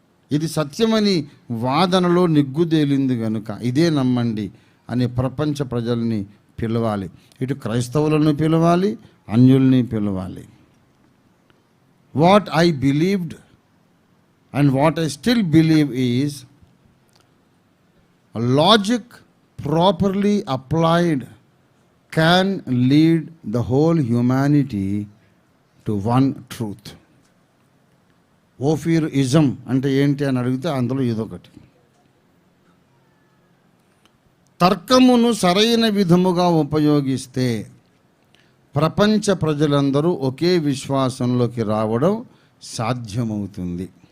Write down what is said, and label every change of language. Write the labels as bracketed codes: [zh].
[te] ఇది సత్యమని వాదనలో నిగ్గుదేలింది గనుక ఇదే నమ్మండి అని ప్రపంచ ప్రజల్ని పిలవాలి. ఇటు క్రైస్తవులను పిలవాలి, అన్యుల్ని పిలవాలి. [en] What I believed and what I still believe is logic properly applied can lead the whole humanity to one truth. [te] ఓఫీర్-ఇజం అంటే ఏంటి అని అడిగితే అందులో ఇదొకటి. తర్కమును సరైన విధముగా ఉపయోగిస్తే ప్రపంచ ప్రజలందరూ ఒకే విశ్వాసంలోకి రావడం సాధ్యమవుతుంది.